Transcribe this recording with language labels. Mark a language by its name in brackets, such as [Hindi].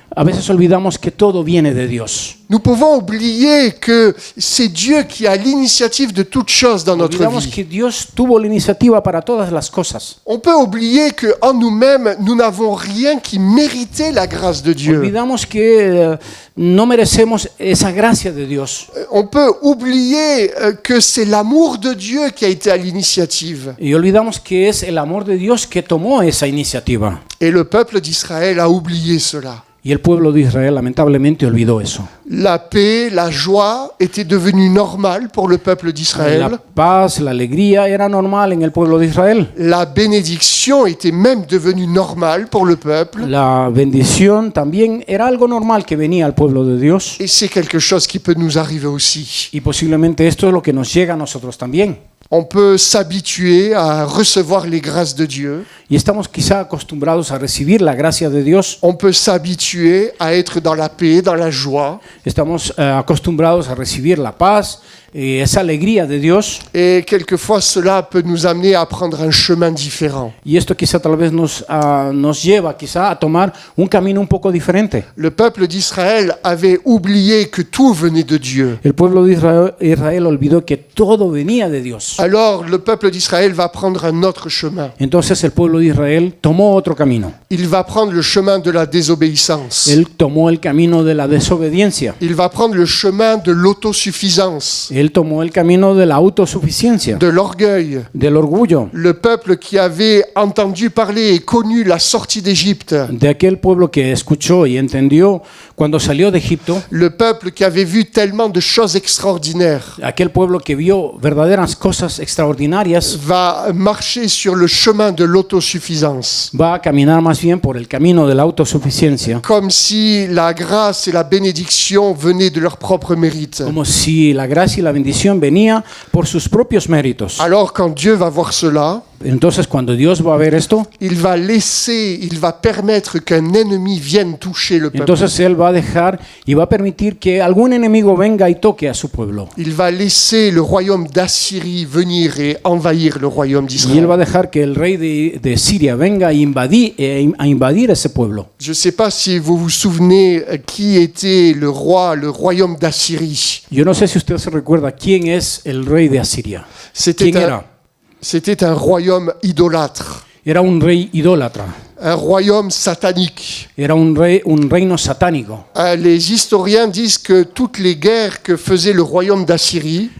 [Spanish] A veces olvidamos que todo viene de Dios. [French] Nous pouvons oublier que c'est Dieu qui a l'initiative de toutes choses dans notre [Spanish] Olvidamos [French] vie. [Spanish] que Dios tuvo la iniciativa para todas las cosas. [French] On peut oublier qu'en nous-mêmes, nous n'avons rien qui méritait la grâce de Dieu. [Spanish] Olvidamos que no merecemos esa gracia de Dios. [French] On peut oublier que c'est l'amour de Dieu qui a été à l'initiative. [Spanish] Y olvidamos que es el amor de Dios que tomó esa iniciativa. [French] Et le peuple d'Israël a oublié cela. [Spanish] Y el pueblo de Israel lamentablemente olvidó eso. [French] La paix, la joie étaient devenues normales pour le peuple [Spanish] La [French] d'Israël. [Spanish] paz, la alegría era normal en el pueblo de Israel. [French] La bénédiction était même devenue normale pour le peuple. [Spanish] La bendición también era algo normal que venía al pueblo de Dios. [French] Et c'est quelque chose qui peut nous arriver aussi. [Spanish] Y posiblemente esto es lo que nos llega a nosotros también. [French] On peut s'habituer à recevoir les grâces de Dieu. [Spanish] Y estamos quizá acostumbrados a recibir la gracia de Dios. [French] On peut s'habituer à être dans la paix, dans la joie. [Spanish] Estamos acostumbrados a recibir la paz, esa alegría de Dios. [French] Et quelquefois, cela peut nous amener à prendre un chemin différent. [Spanish] Y esto quizá tal vez nos lleva quizá a tomar un camino un poco diferente. [French] Le peuple d'Israël avait oublié que tout venait de Dieu. [Spanish] El pueblo de Israel olvidó que todo venía de Dios. [French] Alors, le peuple d'Israël va prendre un autre chemin. [Spanish] Entonces el pueblo de Israel tomó otro camino. [French] Il va prendre le chemin de la désobéissance. [Spanish] Él tomó el camino de la desobediencia. [French] Il va prendre le chemin de l'autosuffisance, [Spanish] Él tomó el camino de la autosuficiencia, [French] de l'orgueil. [Spanish] del orgullo, [French] Le peuple qui avait entendu parler et connu la sortie d'Égypte, [Spanish] de aquel pueblo que escuchó y entendió cuando salió de Egipto, [French] le peuple qui avait vu tellement de choses extraordinaires, [Spanish] aquel pueblo que vio verdaderas cosas extraordinarias, [French] va marcher sur le chemin de l'autosuffisance. [Spanish] va a caminar más bien por el camino de la autosuficiencia, [French] Comme si la grâce et la bénédiction venaient de leur propre mérite. [Spanish] como si la gracia y la bendición venía por sus propios méritos. [French] Alors quand Dieu va voir cela, [Spanish] Entonces cuando Dios va a ver esto, [French] il va permettre qu'un ennemi vienne toucher le peuple. [Spanish] entonces Él va a dejar y va a permitir que algún enemigo venga y toque a su pueblo. [French] Il va laisser le royaume d'Assyrie venir et envahir le royaume [Spanish] Y Él va a [French] d'Israël. [Spanish] dejar que el rey de Siria venga a invadir ese pueblo. [French] Je ne sais pas si vous vous souvenez qui était le royaume d'Assyrie. [Spanish] Yo no sé si usted se recuerda quién es el rey de Asiria. ¿Quién era? [French] C'était un royaume idolâtre, [Spanish] Era un rey idólatra. [French] un royaume satanique. [Spanish] Era un reino satánico. [French] Les historiens disent que toutes les guerres que faisait le royaume d'Assyrie,